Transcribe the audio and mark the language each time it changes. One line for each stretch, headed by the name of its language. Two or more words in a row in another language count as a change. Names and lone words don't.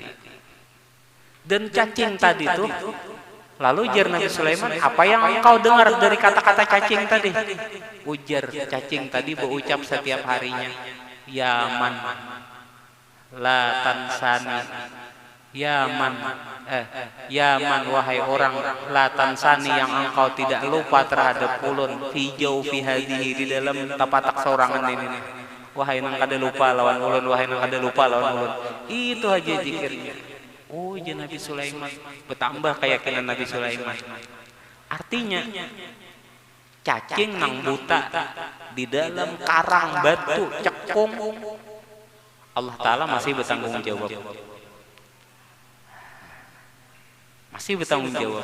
Indonesian: Dan cacing tadi itu, lalu ujar Nabi Sulaiman, apa yang engkau dengar dari kata-kata cacing tadi? Ujar cacing tadi berucap setiap harinya,
Arabic: Yaman, la tansani, Yaman, Yaman
Indonesian: wahai orang,
Arabic: la tansani
Indonesian: yang engkau tidak lupa terhadap ulun,
Arabic: fi jaufi hadihi
Banjar: di dalam tapatak sorangan ini. Wahai nang kada lupa lawan ulun, wahai nang kada lupa lawan ulun.
Indonesian: Itu aja zikirnya. Oh, ya Nabi Sulaiman bertambah keyakinan Nabi Sulaiman. Artinya cacing nang buta di dalam karang batu cekung, Allah Ta'ala masih bertanggung jawab. Masih bertanggung jawab.